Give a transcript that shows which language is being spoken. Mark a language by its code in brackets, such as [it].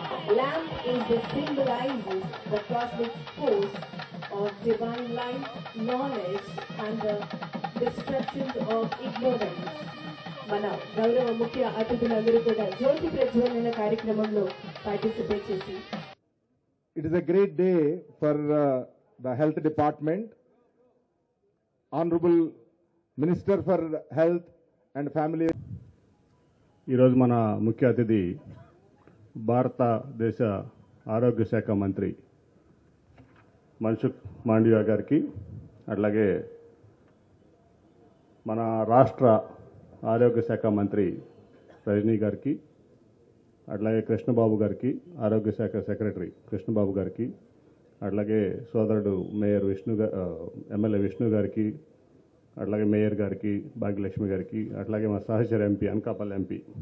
[en] lamp is the symbolizes the cosmic force of divine light, knowledge and the destruction of ignorance. [te] మన గౌరవ ముఖ్య అతిథులందరూ కూడా జ్యోతి ప్రజ్వలన కార్యక్రమంలో పార్టిసిపేట్ చేసి [en] It is a great day for the health department. Honorable Minister for Health and Family. [te] ఈరోజు మన ముఖ్య అతిథి భారతదేశ ఆరోగ్య శాఖ మంత్రి మన్సుఖ్ మాండవియా గారికి, అట్లాగే మన రాష్ట్ర ఆరోగ్య శాఖ మంత్రి రజనీ గారికి, అట్లాగే కృష్ణబాబు గారికి, ఆరోగ్య శాఖ సెక్రటరీ కృష్ణబాబు గారికి, అట్లాగే సోదరుడు మేయర్ ఎమ్మెల్యే విష్ణు గారికి, అట్లాగే మేయర్ గారికి, భాగ్యలక్ష్మి గారికి, అట్లాగే మా సహచర ఎంపీ అనకాపల్లి ఎంపీ